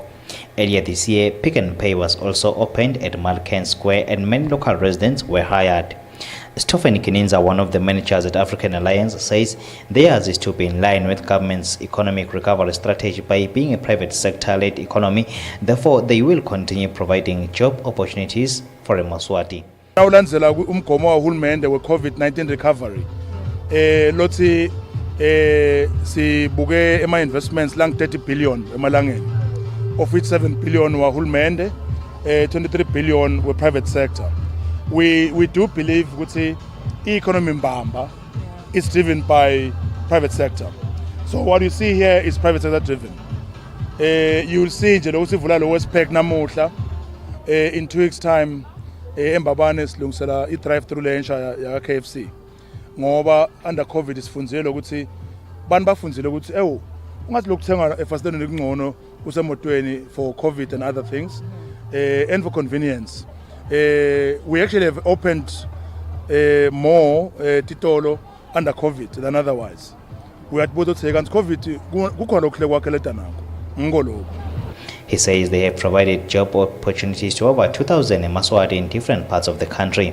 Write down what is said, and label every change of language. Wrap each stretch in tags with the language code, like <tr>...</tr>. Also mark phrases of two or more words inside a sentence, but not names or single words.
<en>Earlier this year, Pick n Pay was also opened at Malkans Square and many local residents were hired. Eswatini Gininza, one of the managers at African Alliance, says theirs is to be in line with government's economic recovery strategy by being a private sector-led economy. Therefore, they will continue providing job opportunities for Eswatini.</en> <ss>Ulandzela umgomo wahulumende we-</ss> <en>COVID-19 recovery.</en> <ss>Lothi sibuke ema-investments lang-30 billion emalangeni,</ss> <en>of which 7 billion wahulumende, 23 billion were private sector. We do believe that the economy mbamba is driven by private sector. So what you see here is private sector driven. You will see</en> <ss>nje lokho sivula lo Westpac namuhla</ss> <en>in 2 weeks time</en> <ss>embabane silungisela i-drive-through lensha ya KFC. Ngoba</ss> <en>under COVID</en> <ss>sifundzile ukuthi bantu bafundzile ukuthi ungathi lokuthenga efasteni ngcono usemotweni</ss> <en>for COVID and other things and for convenience. We actually have opened more titolo under COVID than otherwise. We had both taken COVID. He says they have provided job opportunities to over 2,000 Eswatini in different parts of the country.</en>